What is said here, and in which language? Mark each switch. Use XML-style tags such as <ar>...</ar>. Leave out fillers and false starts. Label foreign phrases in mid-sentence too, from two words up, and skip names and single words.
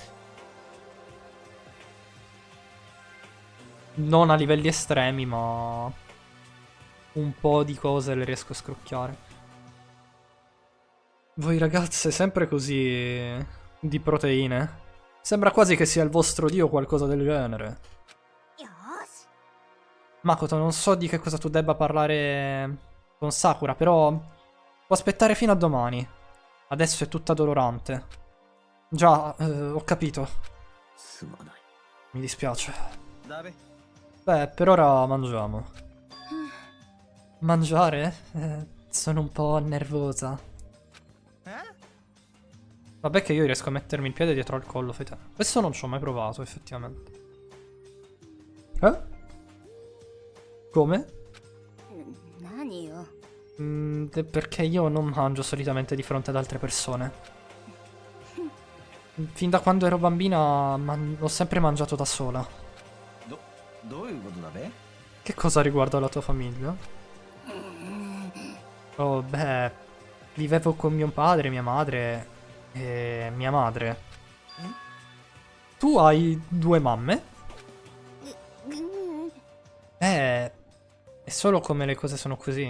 <it>Non a livelli estremi, ma un po' di cose le riesco a scrocchiare. Voi ragazze, sempre così di proteine. Sembra quasi che sia il vostro dio o qualcosa del genere.</it> <ja>よし</ja> <it>Makoto, non so di che cosa tu debba parlare con Sakura, però può aspettare fino a domani. Adesso è tutta dolorante. Già, ho capito.</it> <ja>すまない。</ja> <it>Mi dispiace.</it> <ja>だべ</ja> <it>Beh, per ora mangiamo. Mangiare? Sono un po' nervosa. Vabbè che io riesco a mettermi il piede dietro al collo, fai te. Questo non ci ho mai provato, effettivamente. Eh? Come?</it> <ja>何よ</ja> <it>Perché io non mangio solitamente di fronte ad altre persone. Fin da quando ero bambina ho sempre mangiato da sola.</it> <ja>どういうことだべ</ja> <it>Che cosa riguarda la tua famiglia? Oh, beh, vivevo con mio padre, mia madre e mia madre. Tu hai 2 mamme? È solo come le cose sono così.</it>